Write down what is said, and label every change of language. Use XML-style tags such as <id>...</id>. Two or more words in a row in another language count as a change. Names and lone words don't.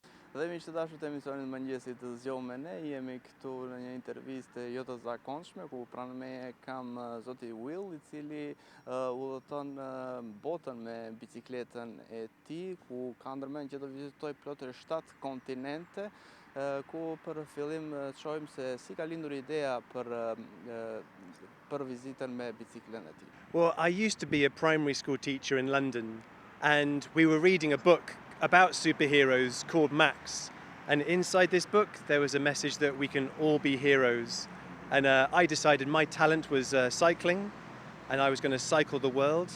<sq>Dhe miq të dashur të emisionit mëngjesit të Zgjohu me ne, jemi këtu në një intervistë jo të zakonshme ku pranë meje kam zoti Will, i cili udhëton botën me bicikletën e tij, ku ka ndërmend që të vizitoj plot 7 kontinente, ku për fillim të shohim se si ka lindur ideja për vizitën me bicikletën e tij.</sq> <en>Well, I used to be a primary school teacher in London, and we were reading a book about superheroes called Max. And inside this book, there was a message that we can all be heroes. And I decided my talent was cycling, and I was going to cycle the world.</en>